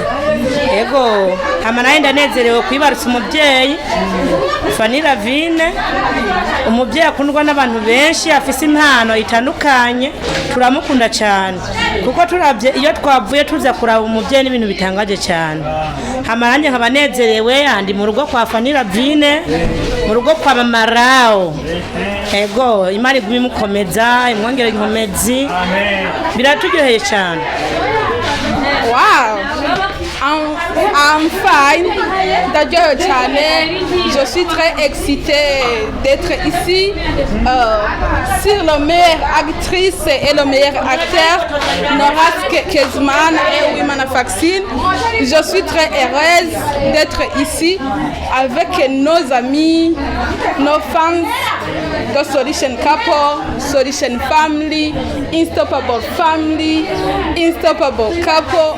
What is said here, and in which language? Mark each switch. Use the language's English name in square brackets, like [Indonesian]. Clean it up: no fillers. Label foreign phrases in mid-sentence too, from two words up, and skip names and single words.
[Rundi] Yego hama naye ndanezerewe kwibarutsa umubyeyi Fanny Ravine, umubyeyi akundwa n'abantu benshi, afise impano itandukanye, turamukunda cyane kuko turabye iyo twavuye tuza kuraba umubyeyi n'ibintu bitangaje cyane. Hama nanje nkaba nezerewe andi mu rugo kwa Fanny Ravine, mu rugo kwa Mamalao. Yego Imana ibimukomeza imwongere inkomezi biraturyoheye cyane. [English] Wow, I'm fine. [French] D'ailleurs, je suis très excitée d'être ici sur la meilleure actrice et le meilleur acteur, Noras Kezman et Wimana Faxine. Je suis très heureuse d'être ici avec nos amis, nos fans de Solution Couple, Solution Family, Unstoppable Family, Unstoppable Couple.